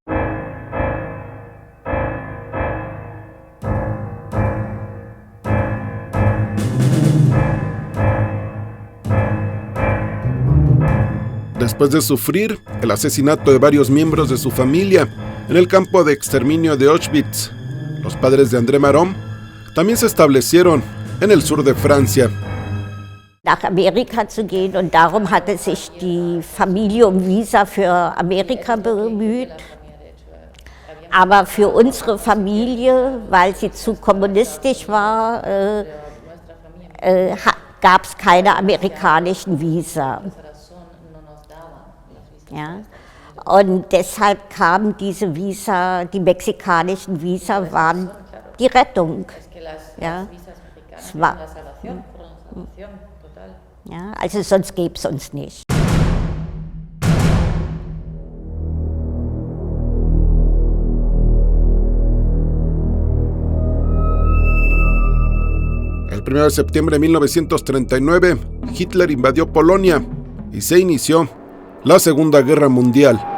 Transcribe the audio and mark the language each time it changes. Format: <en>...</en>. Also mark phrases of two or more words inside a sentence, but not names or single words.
<es>Después de sufrir el asesinato de varios miembros de su familia en el campo de exterminio de Auschwitz, los padres de André Malraux también se establecieron en el sur de Francia.</es> <de>Nach Amerika zu gehen, und darum hatte sich die Familie Visa für Amerika bemüht. Aber für unsere Familie, weil sie zu kommunistisch war, gab es keine amerikanischen Visa. Ja? Und deshalb kamen diese Visa, die mexikanischen Visa waren die Rettung. Ja? Es war, ja, also sonst gäbe es uns nicht.</de> <es>El 1 de septiembre de 1939, Hitler invadió Polonia y se inició la Segunda Guerra Mundial.</es>